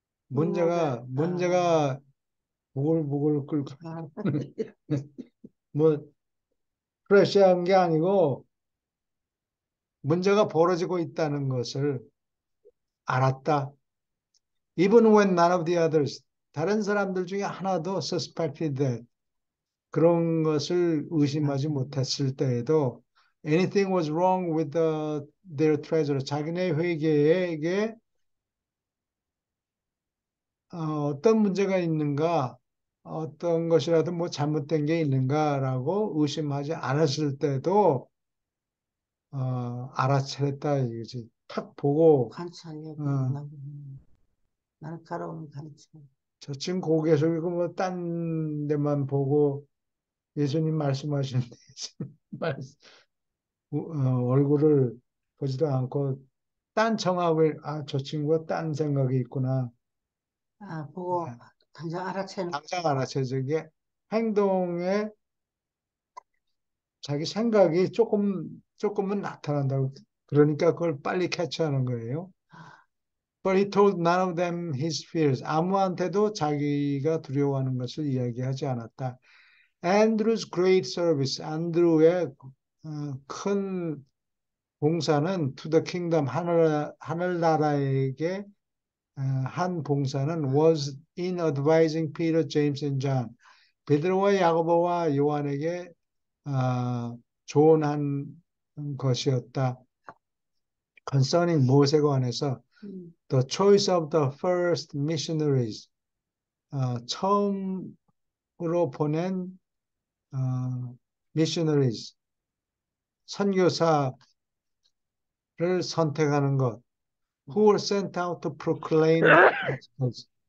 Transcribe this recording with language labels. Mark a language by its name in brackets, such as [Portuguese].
[Korean] 이모가, 문제가 부글부글 끓고, 아, 뭐, 프레시한 게 아니고, 문제가 벌어지고 있다는 것을 알았다. [English] Even when none of the others, [Korean] 다른 사람들 중에 하나도 [English] suspected that, [Korean] 그런 것을 아, 의심하지 못했을 때에도, [English] anything was wrong with their treasurer, [Korean] 자기네 회계에 어떤 문제가 있는가, 어떤 것이라도 뭐 잘못된 게 있는가라고 의심하지 않았을 때도 알아차렸다 이거지. 탁 보고 관찰력이 어, 있나 보네. 날카로운 관찰. 저 친구 고개 숙이고 뭐 딴 데만 보고 예수님 말씀하시는데 말- 얼굴을 보지도 않고 딴 청하고 저 친구가 딴 생각이 있구나. 아, 보고 당장 알아채는, 당장 알아채죠. 게 행동에 자기 생각이 조금은 나타난다고. 그러니까 그걸 빨리 캐치하는 거예요. [English] But he told none of them his fears. [Korean] 아무한테도 자기가 두려워하는 것을 이야기하지 않았다. [English] Andrew's great service. [Korean] 안드루의 큰 봉사는 [English] to the kingdom, [Korean] 하늘나라에게 한 봉사는 [English] was in advising Peter, James and John. [Korean] 베드로와 야고보와 요한에게 조언한 것이었다. concerning 무엇에 관해서 음, [English] the choice of the first missionaries [Korean] 처음으로 보낸 [English] missionaries [Korean] 선교사를 선택하는 것 [English] who were sent out to proclaim the gospels